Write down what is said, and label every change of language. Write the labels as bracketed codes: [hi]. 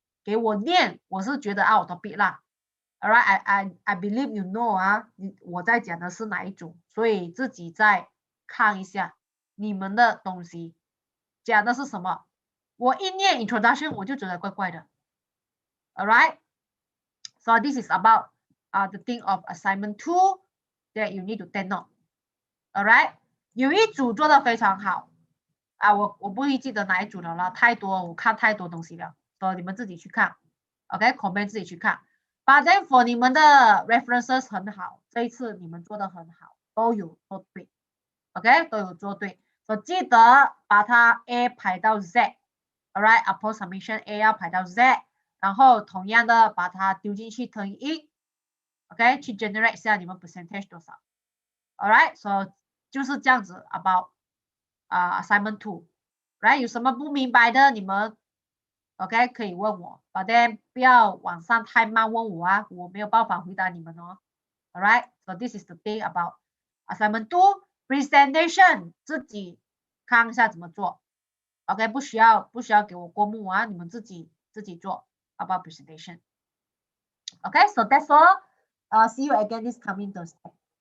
[zh] 给我念，我是觉得 [en] out of bit [zh] 啦。 [en] Alright，I believe you know [zh] 啊，我在讲的是哪一种，所以自己再看一下你们的东西讲的是什么。我一念 introduction 我就觉得怪怪的。 [en] Alright，so this is about。the thing of assignment 2 that you need to take note. [zh] Alright， 有一组做的非常好我不会记得哪一组了，太多，我看太多东西了，所以你们自己去看 ，OK，comment 自己去看。 [en] But then for [zh] 你们的 references 很好，这一次你们做的很好，都有做对 ，OK， 都有做对，所以记得把它 A 排到 Z，Alright， [en] upon submission [zh] A 要排到 Z， 然后同样的把它丢进去乘以1。OK， 去 generate 一下你们 percentage 多少 ， [en] Alright， so [zh] 就是这样子 about assignment 2，right？有什么不明白的，你们 OK 可以问我 ， [en] but then [zh] 不要网上太慢问我啊，我没有办法回答你们哦。 [en] Alright， so this is the thing about assignment 2 presentation， [zh] 自己看一下怎么做 ，OK， 不需要给我过目啊，你们自己做 about presentation。 [en] OK，so that's all. See you again this coming Thursday.